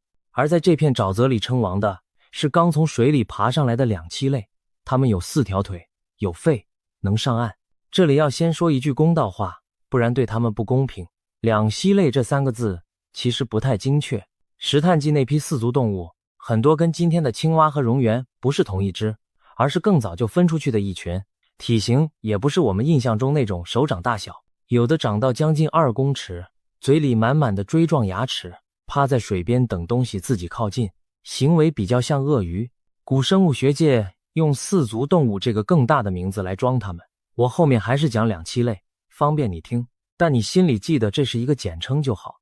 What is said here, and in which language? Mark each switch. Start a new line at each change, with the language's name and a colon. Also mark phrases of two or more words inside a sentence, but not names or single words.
Chinese: 而在這片沼澤裡稱王的是剛從水裡爬上來的兩棲類，它們有4條腿，有肺，能上岸。這裡要先說一句公道話，不然對他們不公平。兩棲類這3個字其實不太精確。石炭紀那批4足動物，很多跟今天的青蛙和蠑螈不是同一只，而是更早就分出去的一群，體型也不是我們印象中那種手掌大小，有的長到将近2公尺，嘴裡滿滿的錐狀牙齒，趴在水邊等東西自己靠近，行為比較像鱷魚。古生物學界用4足動物這個更大的名字來裝它們，我後面還是講兩棲類，方便你聽，但你心裡記得這是一個簡稱就好。